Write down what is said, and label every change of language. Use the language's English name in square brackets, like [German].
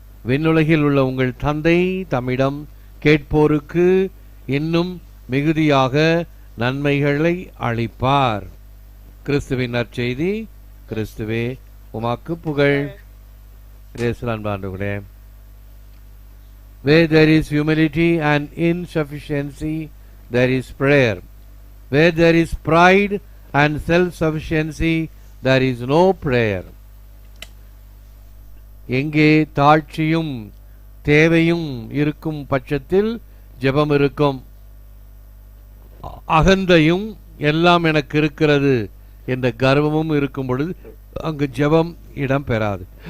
[Tamil] விண்ணுலகில் உள்ள உங்கள் தந்தை தம்மிடம் கேட்போருக்கு இன்னும் மிகுதியாக நன்மைகளை அளிப்பார். கிறிஸ்துவின் நற்செய்தி. கிறிஸ்துவே உமக்கு புகழ். அன்பாண்டவர்களே, [English] where there is humility and insufficiency, there is prayer. Where there is pride and self-sufficiency, there is no prayer. [Tamil] எங்கே தாழ்ச்சியும் தேவையும் இருக்கும் பட்சத்தில் ஜெபம் இருக்கும். அகந்தையும் எல்லாம் எனக்கு இருக்கிறது என்ற கர்வமும் இருக்கும் பொழுது அங்கு ஜெபம் இடம் பெறாது.